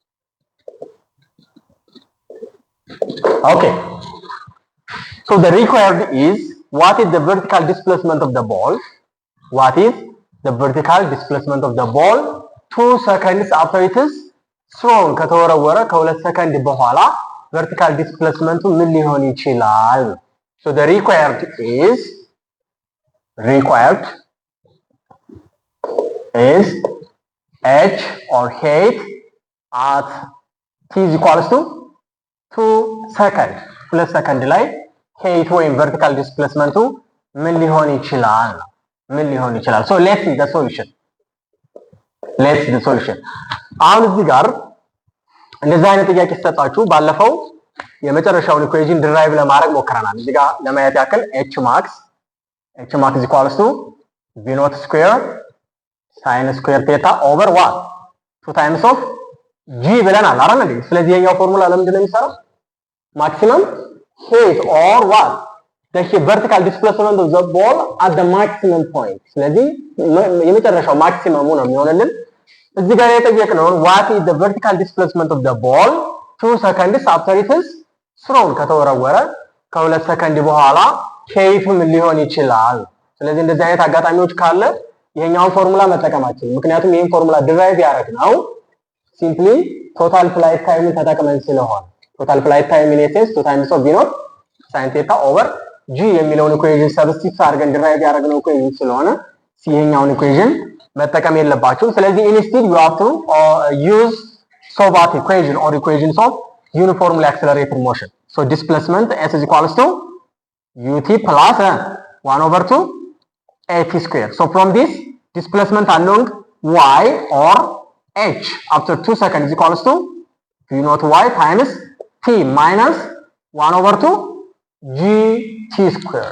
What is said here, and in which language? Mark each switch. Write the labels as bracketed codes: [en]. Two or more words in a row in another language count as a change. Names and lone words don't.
[en] Okay. So the required is, what is the vertical displacement of the ball? What is the vertical displacement of the ball 2 seconds after it is thrown? [am] ከተወረወረ ከ2 ሰከንድ በኋላ [en] vertical displacement [am] ምን ሊሆን ይችላል? [en] So the required is h or height at t is equals to 2 seconds. [am] 2 ሰከንድ ላይ height ወይም [en] vertical displacement [am] ምን ሊሆን ይችላል? [en] So let's see the solution. [am] አሁን እዚህ ጋር እንደዚህ አይነት ጥያቄ ሲሰጣችሁ ባለፈው የመጨረሻውን [en] equation derive [am] ለማድረግ ሞክረናል። እዚህ ጋር ለማየት ያክል [en] h max is equals to v naught square sin square theta over what 2 times of g [am] ብለናል አይደል እንዴ? ስለዚህ የኛው ፎርሙላ ለምንድን ነው የሚሰራው? [en] maximum height or what the vertical displacement of the ball at the maximum point. [am] ስለዚህ የመጨረሻው ማክሲመሙ ነው የሚሆነልን። እዚህ ጋር የተጠየቅነው [en] what is the vertical displacement of the ball 2 seconds after it is thrown? [am] ከተወረወረ ከ2 ሰከንድ በኋላ height ምን ሊሆን ይችላል? ስለዚህ እንደዚህ አይነት አጋጣሚዎች ካለ ይሄኛውን ፎርሙላ መጠቀማችን፣ ምክንያቱም ይሄን ፎርሙላ ድራይቭ ያደረግነው [en] simply total flight time [am] ተጠቅመን ስለሆነ [en] total flight time in essence 2 times of v naught sin theta over g [am] የሚለውን [en] equation substitute [am] አድርገን ድራይቭ ያደረግነው ኢኩዌሽን ስለሆነ ይሄኛውን ኢኩዌሽን መጠቀም የለባችሁም። ስለዚህ [en] instead you have to use Sobat equation or equations of uniformly accelerated motion. So displacement s is equals to ut plus 1 over 2 at square. So from this displacement along y or h after 2 seconds is equals to v naught y times t minus 1 over 2 gt square.